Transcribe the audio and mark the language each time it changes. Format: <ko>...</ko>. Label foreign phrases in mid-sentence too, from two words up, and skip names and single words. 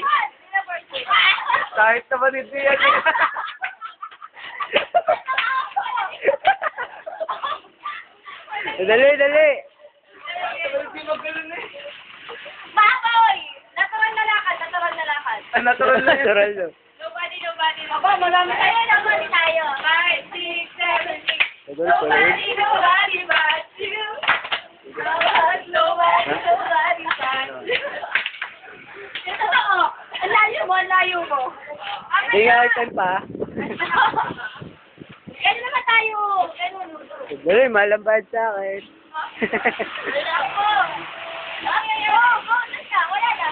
<tl>Kahit naman hindi yan. Dali, dali. Baboy! Natural na lakad, natural na lakad. Ang natural lang. Natural lang.</tl> <en>Nobody, nobody. Aba,</en> <tl>marami tayo. Nobody tayo. 5, 6, 7, 6.</tl> <en>Nobody, nobody but you. Nobody, nobody but you.</en> <tl>Ito totoo. Ang layo mo, ang layo mo. Hindi nga itan pa. Ganun naman tayo. Ganun. Dali, malambad sa akin. Ako.</tl> <en>Okay, go.</en> <tl>Na siya. Wala lang.</tl>